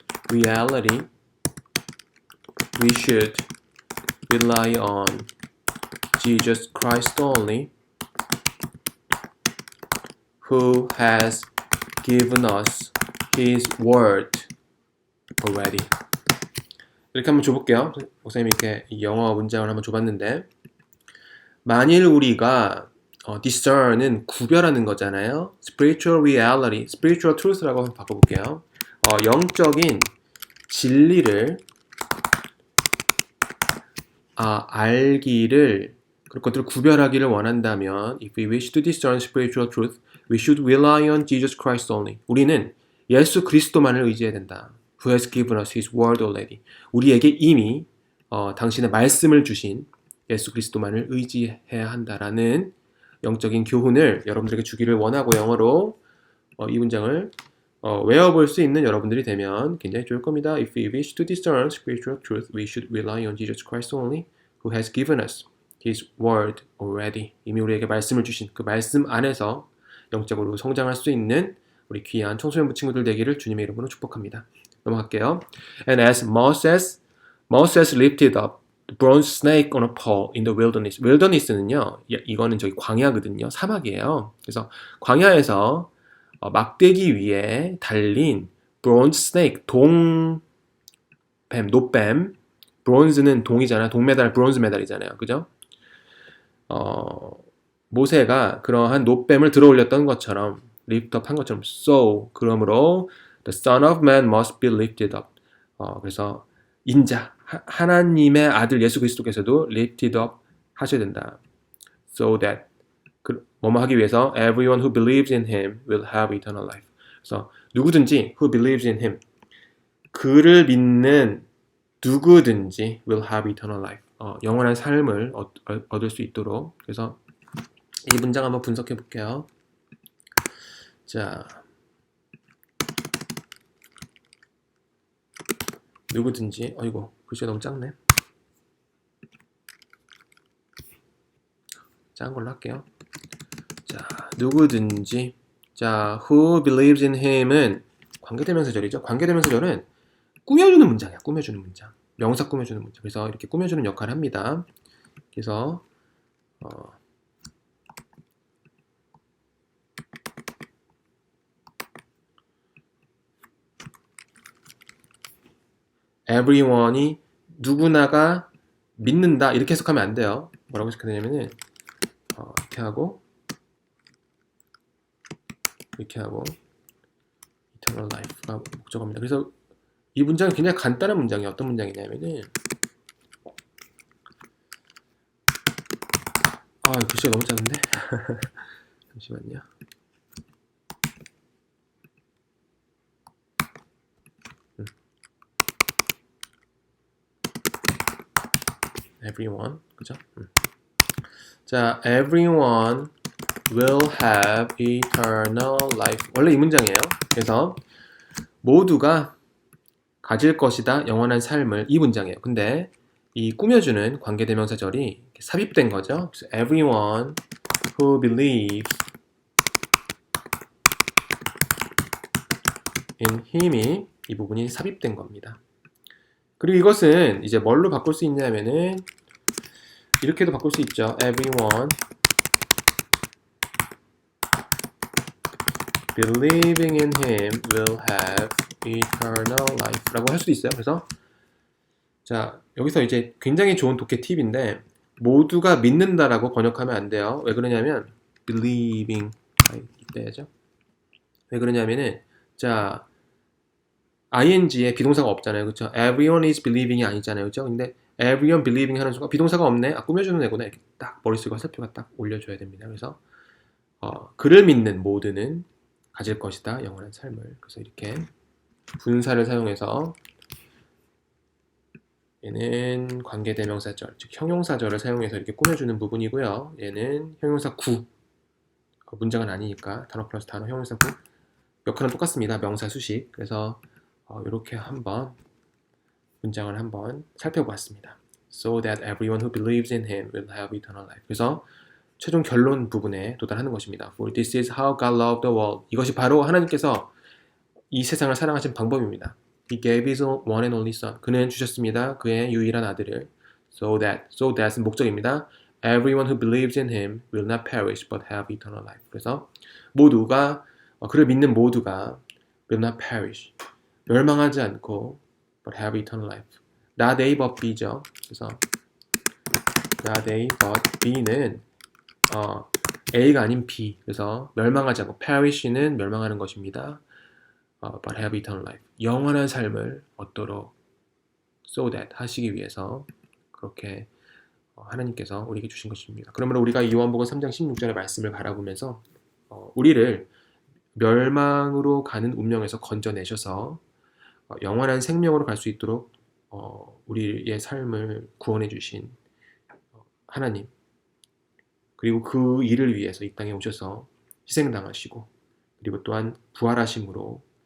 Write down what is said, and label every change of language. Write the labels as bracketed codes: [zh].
[en] reality, we should rely on Jesus Christ only, who has given us His word already. [ko] 이렇게 한번 줘볼게요. 목사님이 이렇게 영어 문장을 한번 줘봤는데, 만일 우리가 discern은 구별하는 거잖아요. [en] spiritual reality, spiritual truth [ko] 라고 한번 바꿔볼게요. 영적인 진리를 알기를, 그리고 그것들을 구별하기를 원한다면 [en] if we wish to discern spiritual truth, we should rely on Jesus Christ only. [ko] 우리는 예수 그리스도만을 의지해야 된다. [en] Who has given us His word already. [ko] 우리에게 이미 당신의 말씀을 주신 예수 그리스도만을 의지해야 한다라는 영적인 교훈을 여러분들에게 주기를 원하고, 영어로 이 문장을 외워볼 수 있는 여러분들이 되면 굉장히 좋을 겁니다. [en] If we wish to discern spiritual truth, we should rely on Jesus Christ only, who has given us His word already. [ko] 이미 우리에게 말씀을 주신 그 말씀 안에서 영적으로 성장할 수 있는 우리 귀한 청소년부 친구들 되기를 주님의 이름으로 축복합니다. 넘어갈게요. [en] And as Moses lifted up the bronze snake on a pole in the wilderness. [ko] wilderness는요, 이거는 저기 광야거든요. 사막이에요. 그래서 광야에서 막대기 위에 달린 bronze snake, 동뱀, 노뱀. bronze는 동이잖아요. 동메달, bronze 메달이잖아요. 그죠? 모세가 그러한 노뱀을 들어 올렸던 것처럼, [en] lift up [ko] 한 것처럼, [en] so, [ko] 그러므로 [en] the Son of Man must be lifted up. [ko] 그래서 인자, 하나님의 아들 예수 그리스도께서도 lifted up 하셔야 된다. [en] So that, [ko] 뭐뭐 하기 위해서 [en] everyone who believes in him will have eternal life. 그래서 누구든지 who believes in him, 그를 믿는 누구든지 will have eternal life. [ko] 영원한 삶을 얻을 수 있도록. 그래서 이 문장 한번 분석해 볼게요. 자, 누구든지, 이거 글씨가 너무 작네. 작은 걸로 할게요. 자, 누구든지. [en] 자, who believes in him은 [ko] 관계대명사절이죠. 관계대명사절은 꾸며주는 문장이야. 꾸며주는 문장. 명사 꾸며주는 문장. 그래서 이렇게 꾸며주는 역할을 합니다. 그래서 everyone이 누구나가 믿는다, 이렇게 해석하면 안 돼요. 뭐라고 해석하냐면은 이렇게 하고 eternal life가 목적어입니다. 그래서 이 문장은 굉장히 간단한 문장이에요. 어떤 문장이냐면은 글씨가 너무 작은데 잠시만요. everyone, 그죠? [en] 자, everyone will have eternal life. [ko] 원래 이 문장이에요. 그래서 모두가 가질 것이다, 영원한 삶을, 이 문장이에요. 근데 이 꾸며주는 관계대명사절이 삽입된 거죠. 그래서 [en] everyone who believes in him [ko] 이 이 부분이 삽입된 겁니다. 그리고 이것은 이제 뭘로 바꿀 수 있냐면은 이렇게도 바꿀 수 있죠. [en] everyone believing in him will have eternal life [ko] 라고 할 수도 있어요. 그래서 자, 여기서 이제 굉장히 좋은 독해 팁인데, 모두가 믿는다라고 번역하면 안 돼요. 왜 그러냐면 believing 이때죠. 왜 그러냐면은 자, ing에 비동사가 없잖아요. 그렇죠? [en] everyone is believing이 [ko] 아니잖아요. 그렇죠? 근데 [en] everyone believing [ko] 하는 순간 비동사가 없네. 꾸며주는 애구나. 이렇게 딱 머릿속에 화살표가 딱 올려줘야 됩니다. 그래서 그를 믿는 모두는 가질 것이다, 영원한 삶을. 그래서 이렇게 분사를 사용해서 얘는 관계대명사절, 즉 형용사절을 사용해서 이렇게 꾸며주는 부분이고요. 얘는 형용사 구, 문장은 아니니까 단어 플러스 단어, 형용사 구. 역할은 똑같습니다. 명사 수식. 그래서 이렇게 한번 문장을 한번 살펴보았습니다. [en] So that everyone who believes in him will have eternal life. [ko] 그래서 최종 결론 부분에 도달하는 것입니다. [en] For this is how God loved the world. [ko] 이것이 바로 하나님께서 이 세상을 사랑하신 방법입니다. [en] He gave his one and only son. [ko] 그는 주셨습니다. 그의 유일한 아들을. So that은 목적입니다. [en] Everyone who believes in him will not perish but have eternal life. [ko] 그래서 모두가 그를 믿는 모두가 [en] will not perish. [ko] 멸망하지 않고 [en] but have eternal life. [ko] Not A but B죠. 그래서 not A but B는 A가 아닌 B. 그래서 멸망하지 않고 perish는 멸망하는 것입니다. [en] But have eternal life. [ko] 영원한 삶을 얻도록 so that 하시기 위해서 그렇게 하나님께서 우리에게 주신 것입니다. 그러므로 우리가 요한복음 3장 16절의 말씀을 바라보면서 우리를 멸망으로 가는 운명에서 건져내셔서 영원한 생명으로 갈 수 있도록 우리의 삶을 구원해 주신 하나님, 그리고 그 일을 위해서 이 땅에 오셔서 희생당하시고 그리고 또한 부활하심으로